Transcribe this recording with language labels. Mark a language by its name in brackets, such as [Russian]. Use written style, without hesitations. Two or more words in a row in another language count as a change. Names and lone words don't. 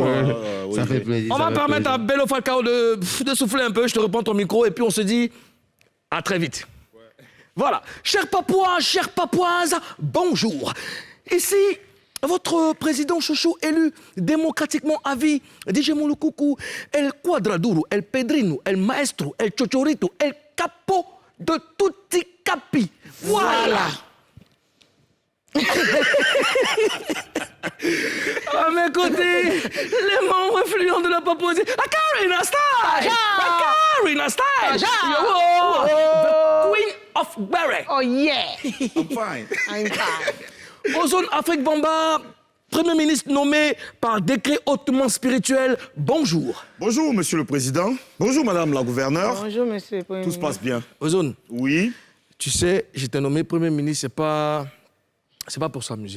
[French] vient. Ça fait plaisir. On ça va fait permettre à plaisir. Bello Falcao de souffler un peu. Je te reprends ton micro et puis on se dit à très vite. Voilà. Chers Papouas, chères Papouaises, bonjour. Ici, votre président chouchou élu démocratiquement à vie, DJ Moulukoukou, El Quadraduro, El Pedrino, El Maestro, El Chochorito, El Capo de Tutti Capi. Voilà. À mes côtés, les membres influents de la Papouasie. Akarina Style! Akarina Style! [English] Yo! The Queen of Barre. Oh yeah, I'm fine. I'm fine. [French] Ozone Afrique Bamba, Premier ministre nommé par décret hautement spirituel. Bonjour. Bonjour, monsieur le président. Bonjour, madame la gouverneure. Bonjour, monsieur le Premier Tout se passe bien. Ozone, Oui. tu sais, j'étais nommé Premier ministre, c'est pas pour s'amuser.